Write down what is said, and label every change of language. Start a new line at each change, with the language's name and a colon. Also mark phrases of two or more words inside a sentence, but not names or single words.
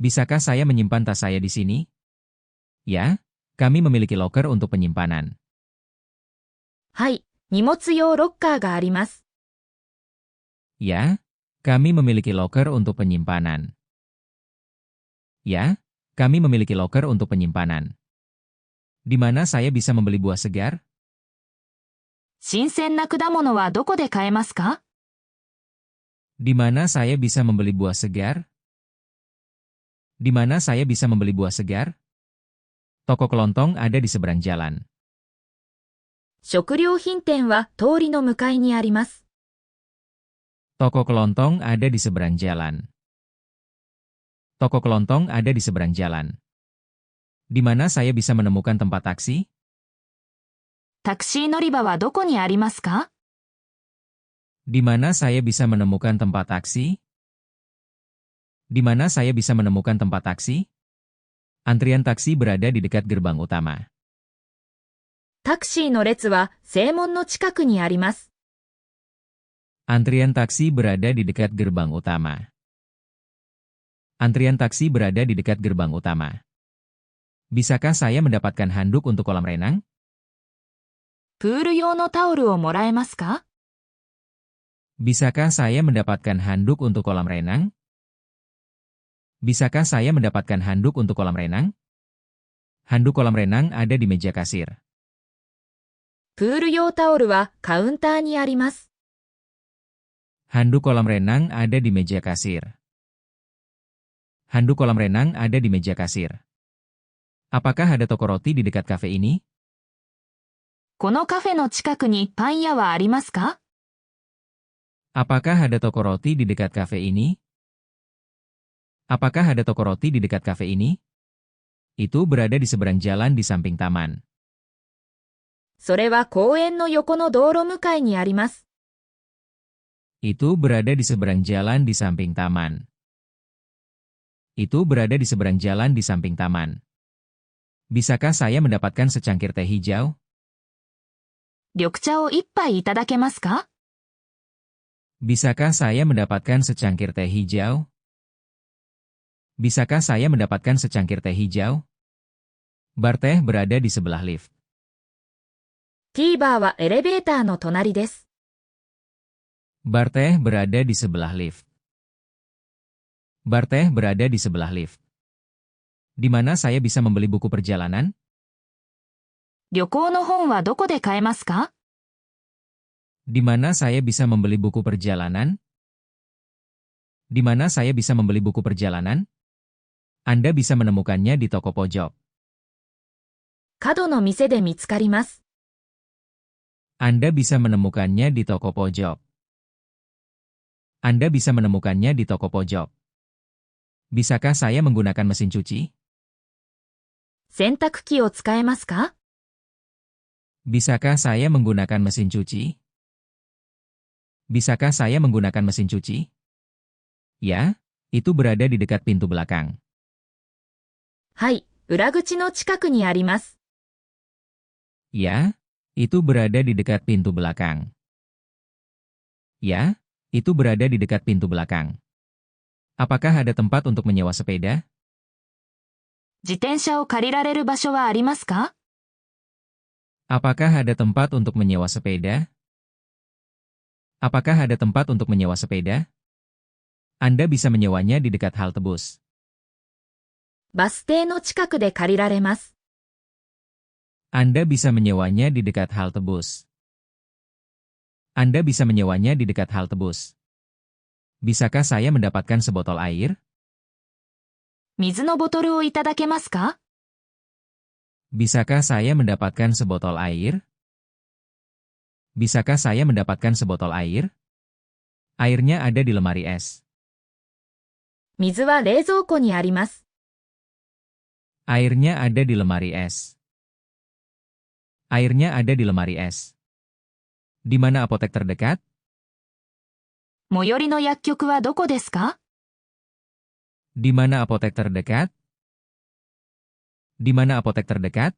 Indonesian: Bisakah saya menyimpan tas saya di sini? Ya, kami memiliki loker untuk penyimpanan.
Japanese: はい、荷物用ロッカーがあります。
Indonesian: Ya, kami memiliki loker untuk penyimpanan. Ya, kami memiliki loker untuk penyimpanan. Di mana saya bisa membeli buah segar?
Japanese: 新鮮な果物はどこで買えますか？
Indonesian: Di mana saya bisa membeli buah segar? Di mana saya bisa membeli buah segar? Toko kelontong ada di seberang jalan.
Japanese: 食料品店は通りの向かいにあります。
Indonesian: Toko kelontong ada di seberang jalan. Toko kelontong ada di seberang jalan. Di mana saya bisa menemukan tempat taksi?
Japanese: タクシー乗り場はどこにありますか？
Indonesian: Di mana saya bisa menemukan tempat taksi? Di mana saya bisa menemukan tempat taksi? Antrian taksi berada di dekat gerbang utama.
Japanese: タクシーの列は正門の近くにあります。
Indonesian: Antrian taksi berada di dekat gerbang utama. Antrian taksi berada di dekat gerbang utama. Bisakah saya mendapatkan handuk untuk kolam renang?
Japanese: プール用のタオルをもらえますか？
Indonesian: Bisakah saya mendapatkan handuk untuk kolam renang? Bisakah saya mendapatkan handuk untuk kolam renang? Handuk kolam renang ada di meja kasir.
Japanese: プール用タオルはカウンターにあります。
Indonesian: Handuk kolam renang ada di meja kasir. Handuk kolam renang ada di meja kasir. Apakah ada toko roti di dekat kafe ini?
Japanese: このカフェの近くにパン屋はありますか？
Indonesian: Apakah ada toko roti di dekat kafe ini? Apakah ada toko roti di dekat kafe ini? Itu berada di seberang jalan di samping taman.
Japanese: それは公園の横の道路向かいにあります。
Indonesian: Itu berada di seberang jalan di samping taman. Itu berada di seberang jalan di samping taman. Bisakah saya mendapatkan secangkir teh hijau?
Japanese: 緑茶を一杯いただけますか？
Indonesian: Bisakah saya mendapatkan secangkir teh hijau? Bisakah saya mendapatkan secangkir teh hijau? Bar teh berada di sebelah lift.
Japanese: T バーはエレベーターの隣です。
Indonesian: Bar teh berada di sebelah lift. Bar teh berada di sebelah lift. Di mana saya bisa membeli buku perjalanan?
Japanese: 旅行の本はどこで買えますか？
Indonesian: Di mana saya bisa membeli buku perjalanan? Di mana saya bisa membeli buku perjalanan? Anda bisa menemukannya di toko pojok.
Japanese: 角の店で見つかります。
Indonesian: Anda bisa menemukannya di toko pojok. Anda bisa menemukannya di toko pojok. Bisakah saya menggunakan mesin cuci?
Japanese: 洗濯機を使えますか？
Indonesian: Bisakah saya menggunakan mesin cuci? Bisakah saya menggunakan mesin cuci? Ya, itu berada di dekat pintu belakang.
Japanese: はい、裏口の近くにあります。
Indonesian: Ya, itu berada di dekat pintu belakang. Ya, itu berada di dekat pintu belakang. Apakah ada tempat untuk menyewa sepeda?
Japanese: 自転車を借りられる場所はありますか？
Indonesian: Apakah ada tempat untuk menyewa sepeda? Apakah ada tempat untuk menyewa sepeda? Anda bisa menyewanya di dekat halte bus.
Japanese: バス停の近くで借りられます。
Indonesian: Anda bisa menyewanya di dekat halte bus. Anda bisa menyewanya di dekat halte bus. Bisakah saya mendapatkan sebotol air?
Japanese: 水のボトルをいただけますか？
Indonesian: Bisakah saya mendapatkan sebotol air? Bisakah saya mendapatkan sebotol air? Airnya ada di lemari es.
Japanese: 水は冷蔵庫にあります。
Indonesian: Airnya ada di lemari es. Airnya ada di lemari es. Di mana apotek terdekat?
Japanese: 最寄りの薬局はどこですか？
Indonesian: Di mana apotek terdekat? Di mana apotek terdekat?